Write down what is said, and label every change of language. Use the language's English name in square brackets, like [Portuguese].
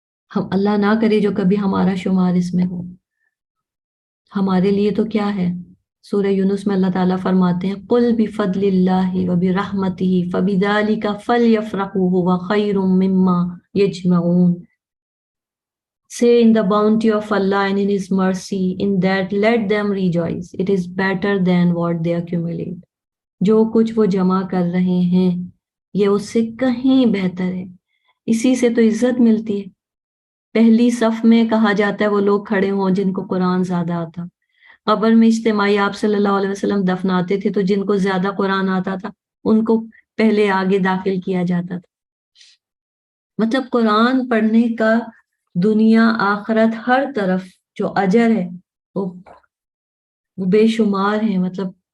[Urdu] ہم اللہ نہ کرے جو کبھی ہمارا شمار اس میں ہو۔ ہمارے لیے تو کیا ہے؟ سورہ یونس میں اللہ تعالیٰ فرماتے ہیں [Arabic] قُلْ بِفَضْلِ اللَّهِ وَبِرَحْمَتِهِ فَبِذَلِكَ فَلْيَفْرَحُوا هُوَ خَيْرٌ مِّمَّا يَجْمَعُونَ۔ [English] Say in the bounty of Allah and in His mercy, in that let them rejoice. It is better than what they accumulate. [Urdu] جو کچھ وہ جمع کر رہے ہیں یہ اس سے کہیں بہتر ہے۔ اسی سے تو عزت ملتی ہے۔ پہلی صف میں کہا جاتا ہے وہ لوگ کھڑے ہوں جن کو قرآن زیادہ آتا۔ قبر میں اجتماعی آپ صلی اللہ علیہ وسلم دفناتے تھے تو جن کو زیادہ قرآن آتا تھا ان کو پہلے آگے داخل کیا جاتا تھا۔ مطلب قرآن پڑھنے کا دنیا آخرت ہر طرف جو اجر ہے وہ بے شمار ہے۔ مطلب